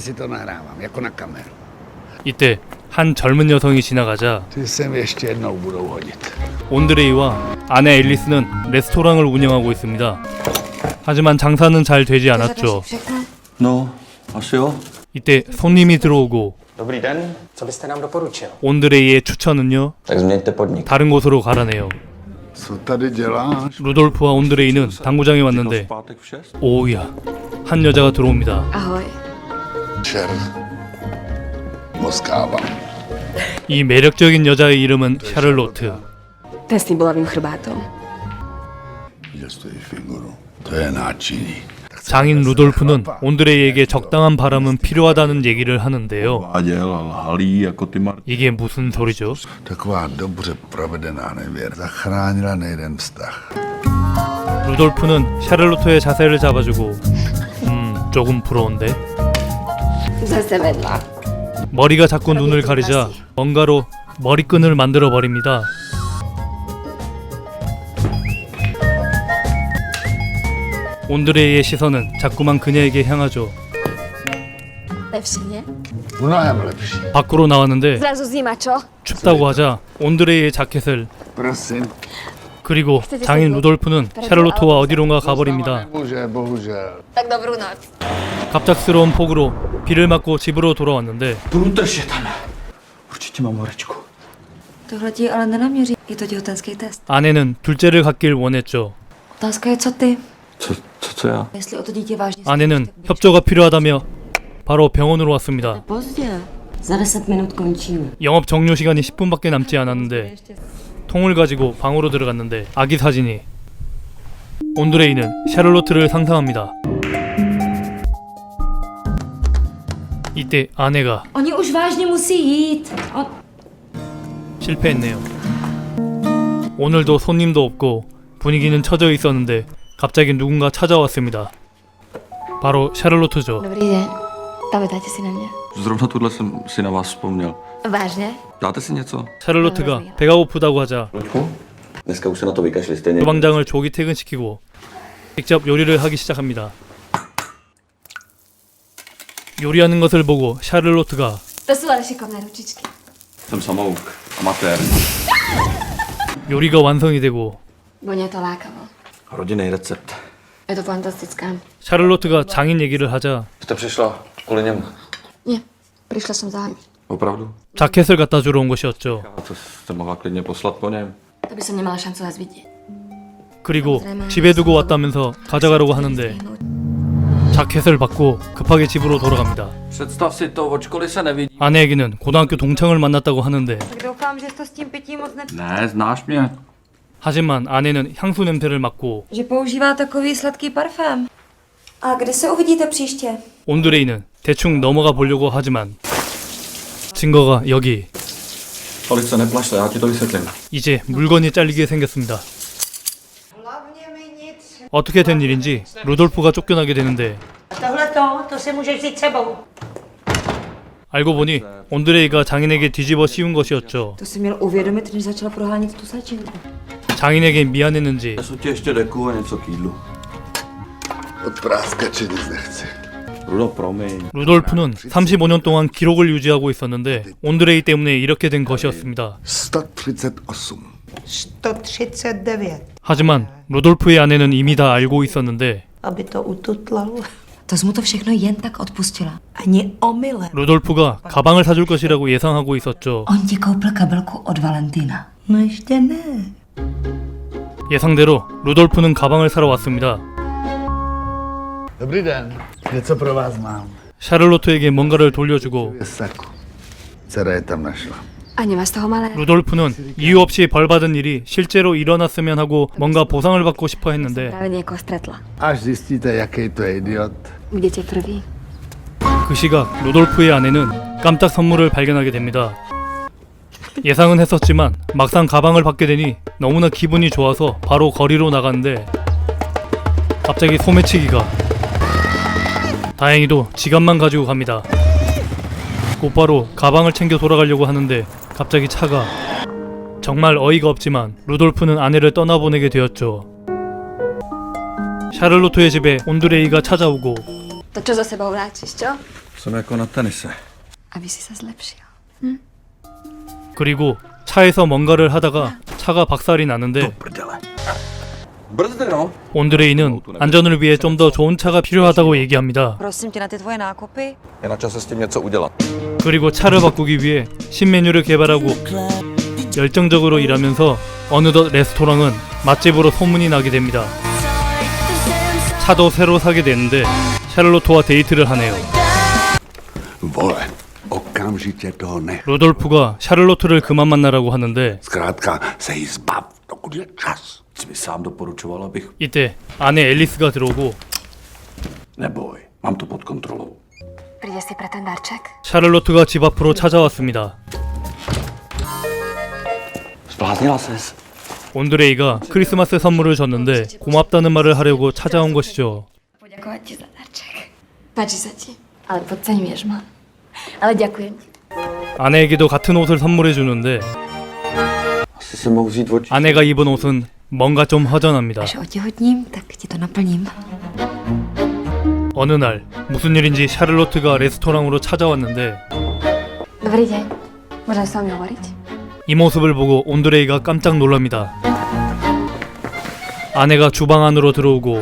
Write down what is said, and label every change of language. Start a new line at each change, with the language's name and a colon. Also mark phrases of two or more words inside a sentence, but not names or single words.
Korean: 이때 한 젊은 여성이 지나가자 온드레이와 아내 앨리스는 레스토랑을 운영하고 있습니다. 하지만 장사는 잘 되지 않았죠. 이때 손님이 들어오고
Czech: Dobrý den, co byste nám doporučil?
Korean: 온드레이의 추천은요,
Czech: Tak změňte podnik.
Korean: 다른 곳으로 가라네요. 루돌프와 온드레이는 당구장에 왔는데 오우야, 한 여자가 들어옵니다.
Slovak: Ahoj.
Korean: 이 매력적인 여자의 이름은 샤를로트.
Slovak: Ten s tým bolavým chrbátom.
Korean: 장인 루돌프는 온드레이에게 적당한 바람은 필요하다는 얘기를 하는데요. 이게 무슨 소리죠? 루돌프는 샤를로트의 자세를 잡아주고 조금 부러운데?
Czech: Zase vedla.
Korean: 머리가 자꾸 눈을 가리자 뭔가로 머리끈을 만들어 버립니다. 온드레이의 시선은 자꾸만 그녀에게 향하죠.
Slovak: Lepší, nie?
Korean: 밖으로 나왔는데
Slovak: Zrazu zima, čo?
Korean: 춥다고 하자 온드레이의 자켓을 그리고 장인 루돌프는 샤를로트와 어디론가 가버립니다.
Slovak: Tak dobrú noc.
Korean: 갑작스러운 폭우로 비를 맞고 집으로 돌아왔는데
Czech: Tohle ti ale nenaměří. Je to těhotenský test.
Korean: 아내는 둘째를 갖길 원했죠.
Czech: Otázka je, co ty? Co já? Jestli o to dítě vážně
Korean: 아내는 협조가 필요하다며 바로 병원으로 왔습니다.
Czech: Pozdě. Za 10 minut končíme.
Korean: 영업 종료 시간이 10분밖에 남지 않았는데 통을 가지고 방으로 들어갔는데 아기 사진이. 온드레이는 샤를로트를 상상합니다. 이때 아내가
Czech: Oni už vážně musí jít.
Korean: 실패했네요. 오늘도 손님도 없고 분위기는 처져 있었는데 갑자기 누군가 찾아왔습니다. 바로 샤를로트죠.
Slovak: Dobrý deň. Pamätáte si na mňa?
Czech: Zrovna tuhle jsem si na vás vzpomněl.
Slovak: Vážne?
Czech: Dáte si něco?
Korean: 샤를로트가 배가 고프다고 하자
Czech: Luďku, dneska už se na to vykašli stejně.
Korean: 주방장을 조기 퇴근시키고 직접 요리를 하기 시작합니다. 요리하는 것을 보고 샤를로트가
Slovak: To sú ale šikovné ručičky.
Czech: Jsem samouk, amatér.
Korean: 요리가 완성이 되고
Slovak: Vonia to lákavo.
Czech: Rodinný recept. Je to fantastická.
Korean: 샤를로트가 장인 얘기를 하자
Czech: Jste přišla kvůli němu?
Slovak: Nie, prišla som za vami.
Czech: Opravdu?
Korean: 자켓을 갖다 주러 온 것이었죠.
Czech: A to jste mohla klidně poslat po něm.
Slovak: To by som nemala šancu vás vidieť.
Korean: 그리고 집에 두고 왔다면서 가져가려고 하는데 자켓을 받고 급하게 집으로 돌아갑니다.
Czech: Představ si to, od školy se nevidí. 아내에게는 고등학교 동창을 만났다고 하는데 Tak doufám, že to s tím pitím moc Ne, znáš mě.
Korean: 하지만 아내는 향수 냄새를 맡고
Czech: Že používá takový sladký parfém. A kde se uvidíte příště?
Korean: 온드레이는 대충 넘어가 보려고 하지만 증거가 여기.
Czech: Tolik se neplašte, já ti to vysvětlím.
Korean: 이제 물건이 잘리게 생겼습니다. 어떻게 된 일인지 루돌프가 쫓겨나게 되는데
Czech: To si můžeš vzít sebou.
Korean: 알고 보니 온드레이가 장인에게 뒤집어 씌운 것이었죠.
Czech: To si měl uvědomit, než začal prohánět tu slečinku.
Korean: 장인에게 미안했는지
Czech: Nesu ti ještě deku a něco k jídlu. Od práskače nic nechci. Rudo, promiň.
Korean: 루돌프는 35년 동안 기록을 유지하고 있었는데 온드레이 때문에 이렇게 된 것이었습니다. 138. 139, 하지만 루돌프의 아내는 이미 다 알고 있었는데
Czech: aby to ututlal. To jsi mu to všechno jen tak odpustila. Ani omylem.
Korean: 루돌프가 가방을 사줄 것이라고 예상하고 있었죠.
Czech: On ti koupil kabelku od Valentína. No ještě ne.
Korean: 예상대로 루돌프는 가방을 사러 왔습니다.
Czech: Dobrý den. Něco pro vás mám.
Korean: 샤를로트에게 뭔가를 돌려주고
Czech: Je saku. Dcera je tam našla. A nemá z toho malé?
Korean: 루돌프는 이유 없이 벌받은 일이 실제로 일어났으면 하고 뭔가 보상을 받고 싶어 했는데
Slovak: Práve niekoho stretla.
Czech: Až zjistíte, jaký to je idiot.
Slovak: Budete prvý.
Korean: 그 시각 루돌프의 아내는 깜짝 선물을 발견하게 됩니다. 예상은 했었지만 막상 가방을 받게 되니 너무나 기분이 좋아서 바로 거리로 나갔는데 갑자기 소매치기가. 다행히도 지갑만 가지고 갑니다. 곧바로 가방을 챙겨 돌아가려고 하는데 갑자기 차가. 정말 어이가 없지만 루돌프는 아내를 떠나보내게 되었죠. 샤를로트의 집에 온드레이가 찾아오고
Slovak: To čo za sebou vrátiš, čo?
Czech: Jsem jako na tenise.
Slovak: Aby si sa zlepšil.
Korean: 그리고 차에서 뭔가를 하다가 차가 박살이 나는데
Czech: Brzdy, no.
Korean: 온드레이는 안전을 위해 좀 더 좋은 차가 필요하다고 얘기합니다.
Czech: Prosím tě na ty tvoje nákupy. Je na čase s tím něco udělat.
Korean: 그리고 차를 바꾸기 위해 신메뉴를 개발하고 열정적으로 일하면서 어느덧 레스토랑은 맛집으로 소문이 나게 됩니다. 차도 새로 사게 되는데 샤를로트와 데이트를 하네요.
Czech: Vole, okamžitě toho ne.
Korean: 루돌프가 샤를로트를 그만 만나라고 하는데
Czech: Zkrátka se jí zbav, dokud je čas. Jsi mi sám doporučoval, abych...
Korean: 이때 아내 앨리스가 들어오고
Czech: Neboj, mám to pod kontrolou.
Slovak: Príde si pre ten darček?
Korean: 샤를로트가 집 앞으로 찾아왔습니다.
Czech: Zbláznila ses.
Korean: 온드레이가 크리스마스 선물을 줬는데 고맙다는 말을 하려고 찾아온 것이죠.
Slovak: Poďakovať ti za darček. Páči sa ti. Ale podceňuješ ma. Ale ďakujem ti.
Korean: 아내에게도 같은 옷을 선물해 주는데
Czech: Asi se mohu vzít oči.
Korean: 아내가 입은 옷은 뭔가 좀 허전합니다.
Czech: Až otěhotním, tak ti to naplním.
Korean: 어느 날 무슨 일인지 샤를로트가 레스토랑으로 찾아왔는데
Slovak: Dobrý deň. Môžem s vami hovoriť?
Korean: 이 모습을 보고 온드레이가 깜짝 놀랍니다. 아내가 주방 안으로 들어오고